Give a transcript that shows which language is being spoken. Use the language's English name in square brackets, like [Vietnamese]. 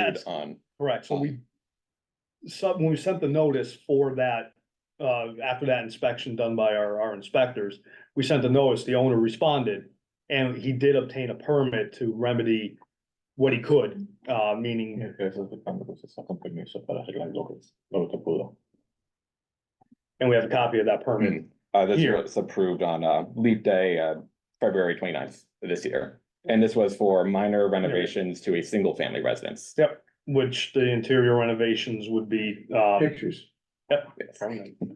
[English] that's- on. Correct, so when we sent the notice for that, after that inspection done by our inspectors, we sent the notice, the owner responded. And he did obtain a permit to remedy what he could, meaning, [Spanish] eso es cuando se saca un permiso para arreglar lo que pudo. [English] and we have a copy of that permit. This Here. was approved on Leap Day, February 29th of this year. And this was for minor renovations to a single family residence. Yep, which the interior renovations would be, Pictures. yep, sorry.